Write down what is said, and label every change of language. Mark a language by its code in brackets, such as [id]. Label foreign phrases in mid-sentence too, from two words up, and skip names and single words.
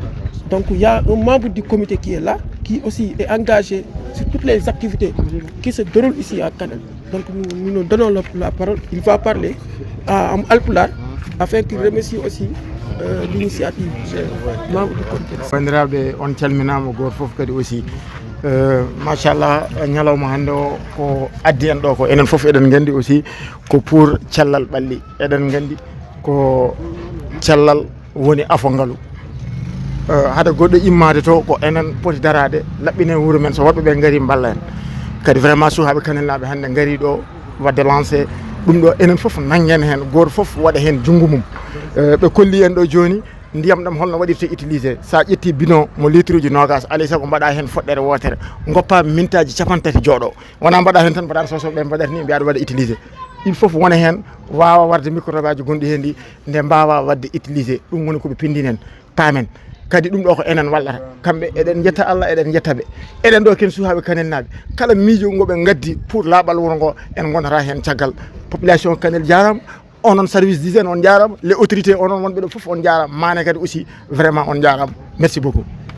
[fr] Donc il y a un membre du comité qui est là, qui aussi est engagé sur toutes les activités qui se déroulent ici à Canada. Donc nous donnons la parole, il va parler à Alpulaar afin qu'il remercie aussi l'initiative des membres du comité. [ff] Bandiraɓe on calminama goto foof kadi aussi machallah ñalawma hannde o ko addi en ɗo ko enen foof eɗen gandi aussi ko pour cellal ɓalli eɗen gandi ko cellal woni afongalu hade goɗɗo immade to ko enen poti darade laɓɓinen wuuro men so woɓɓeɓe gaari balla en kadi vraiment sukaɓe Kanel-naɓe hannde gaari ɗo wadde lancé ɗum ɗo enen foof nanguen hen goto foof waɗa hen junggo mum ɓe kolli en ɗo joni ndiyam ɗam holno waɗirte utilisé sa ƴetti bidon mo litre uji nogas alay saago mbaɗa hen foɗɗere wotere goppa mintaji 50 jooɗo wona mbaɗa hen tan mbaɗa sosoɓe mbaɗata ni mbiyaɗa waɗa utilisé [fr] il faut [ff] wona hen wawa warde microbe aji gonɗi hen ɗi nde mbawa wadde utilisé ɗum woni koɓe pindinen pamen kadi ɗum ɗo ko enen wallata kamɓe eɗen jetta Allah eɗen jettaɓe eɗen ɗo ken sukaɓe Kanel-naɓe kala miijo ngoɓe gaddi pour laaɓal wuuro ngo en gonata hen caggal population Kanel jarama onon [fr] service d'hygiène [ff] on jarama [fr] les autorités [ff] onon wonɓe ɗo foof on jarama mane kadi aussi vraiment on jarama [fr] merci beaucoup.